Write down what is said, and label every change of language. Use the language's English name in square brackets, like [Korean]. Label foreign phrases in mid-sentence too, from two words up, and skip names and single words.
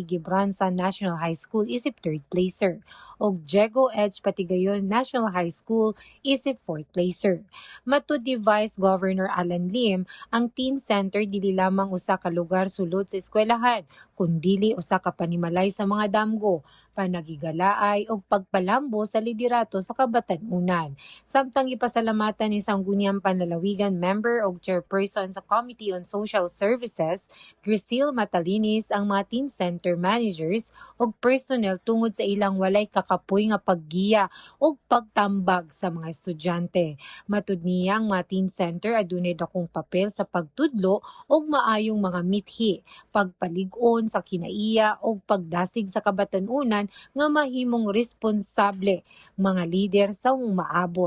[Cebuano] Gibranza National High School isip [English] third placer. [Cebuano] Og Diego Edge Patigayon National High School isip 4th placer. Matud ni Vice Governor Alan Lim, ang [English] teen center [Cebuano] dili lamang usa ka lugar sulod sa eskwelahan, kundili usa ka panimalay sa mga damgo, panagigalaay o pagpalambo sa liderato sa kabatanunan. Samtang ipasalamatan ni Sangguniang Panlalawigan member o chairperson sa Committee on Social Services, Grisil Matalinis, ang mga [English] teen center managers [Cebuano] o personnel tungod sa ilang walay kakapoy nga paggiya o pagtambag sa mga estudyante. Matud niya ang mga [English] teen center [Cebuano] adunay dakong papel sa pagtudlo o maayong mga mithi, pagpalig-on sa kinaiya o pagdasig sa kabatanunan nga mahimong responsable mga lider sa maabot.